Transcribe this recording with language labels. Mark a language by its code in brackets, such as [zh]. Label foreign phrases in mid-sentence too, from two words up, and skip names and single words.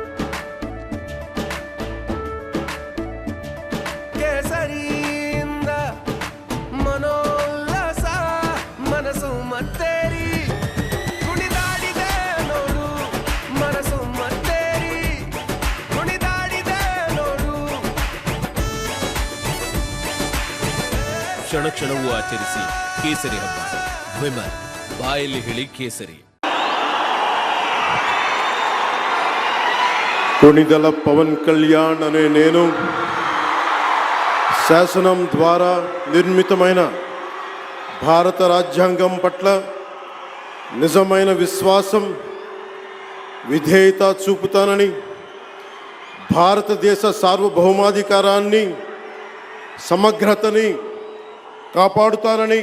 [kn] ಕೇಸರಿಯಿಂದ ಮನೋಲ್ಲಾಸ ಮನಸ್ಸು ಮತ್ತೇರಿ ಕುಣಿದಾಡಿದೆ ನೋಡು, ಮನಸ್ಸು ಮತ್ತೇರಿ ಕುಣಿದಾಡಿದೆ ನೋಡು. ಕ್ಷಣ ಕ್ಷಣವೂ ಆಚರಿಸಿ ಕೇಸರಿ ಹಬ್ಬ. ವಿಮಲ್ ಬಾಯಲ್ಲಿ ಹೇಳಿ ಕೇಸರಿ. [te] కొణిదెల పవన్ కళ్యాణ్ అనే నేను శాసనం ద్వారా నిర్మితమైన భారత రాజ్యాంగం పట్ల నిజమైన విశ్వాసం, విధేయత చూపుతానని, భారతదేశ సార్వభౌమాధికారాన్ని, సమగ్రతని కాపాడుతానని,